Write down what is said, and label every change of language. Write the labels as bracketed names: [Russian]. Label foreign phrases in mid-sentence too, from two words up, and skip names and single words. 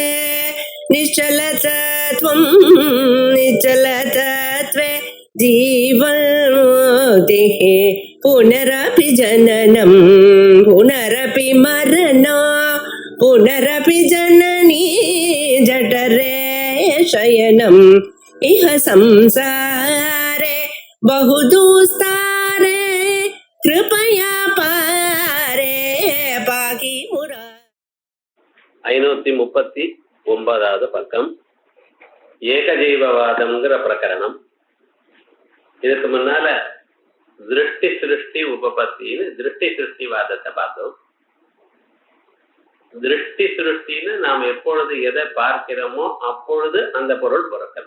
[Sanskrit] निश्चलतत्वं निश्चलतत्वे जीवन्मुक्तिः पुनरपि जननं पुनरपि मरणं पुनरपि जननी जठरे शयनम् इह संसारे बहुदुस्तारे कृपया पारे पाकि मुरा [Tamil] 539வது பக்கம் ஏகஜீவவாதம்ங்கிற பிரகரணம். இதுக்கு முன்னால திருஷ்டி சிருஷ்டி உபபத்தின்னு திருஷ்டி சிருஷ்டிவாதத்தை பார்த்தோம். திருஷ்டி சிருஷ்டின்னு நாம் எப்பொழுது எதை பார்க்கிறோமோ அப்பொழுது அந்த பொருள் பிறக்கணும்.